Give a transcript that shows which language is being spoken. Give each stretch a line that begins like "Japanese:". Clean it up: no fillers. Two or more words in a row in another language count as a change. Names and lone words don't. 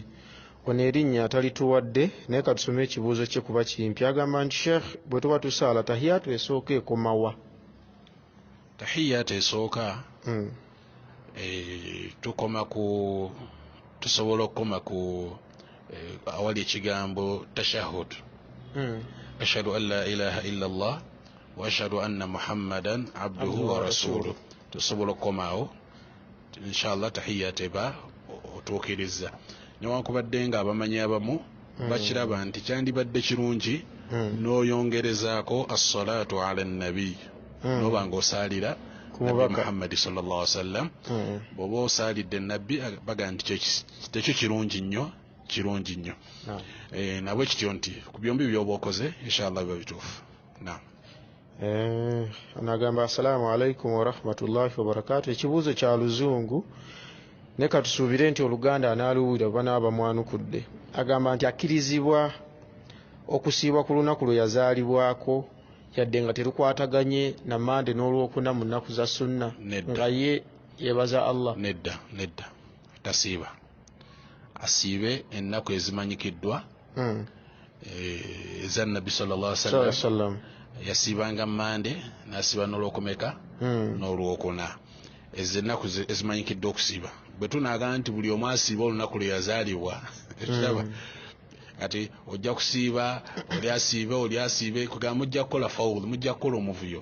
Ganda: Ono erinnya atalituwadde naye katusome ekibuuzo kye kuba kimpi. Agamba nti Sheikh, bwe tuba tusaala tahiyatu esooka ekomawa? Tahiyatu esooka tusobola okukoma ku awali ekigambo tashahud,
Arabic: أشهد أن لا إله إلا الله وأشهد أن محمدا عبده ورسوله.
Ganda: Tusobola okukomaawo inshallah tahiyatu eba otuukiriza. Newankubadde nga abamanyi abamu bakiraba nti kyandibadde kirungi n'oyongerezaako
Arabic: الصلاة على النبي,
Ganda: n'oba ng'osaalira Nabbi Muhammad
Arabic: صلى الله عليه وسلم.
Ganda: Bw'oba osaalidde nabbi baga nti tekyo kirungi nnyo. Nabwe kityo nti ku byombi by'oba okoze inshallah biba bituufu.
Arabic: Anagamba السلام عليكم ورحمة الله وبركاته.
Ganda: Ekibuuzo kya Luzungu ne katusuubire nti Oluganda anaaluwulira oba n'abamwanukudde. Agamba nti akkirizibwa okusiibwa ku lunaku lwe yazaalibwako yadde nga terukwataganye na Mande n'Olwokuna mu nnaku za sunna, nga ye yebaza Allah? Nedda, tasiiba. Asiibe ennaku ezimanyikiddwa eza Nabbi
Arabic: صلى الله عليه وسلم.
Ganda: Yasiibanga Mande, n'asiiba n'Olwokumeka n'Olwokuna. Ezo ennaku ezimanyikiddwa okusiiba. Bwe tunaaga nti buli omu asiiba olunaku lwe yazaalibwa, ekiraba kati ojja kusiiba, oli asiibe, kugamba mujja kukola fawulu, mujja kukola omuvuyo.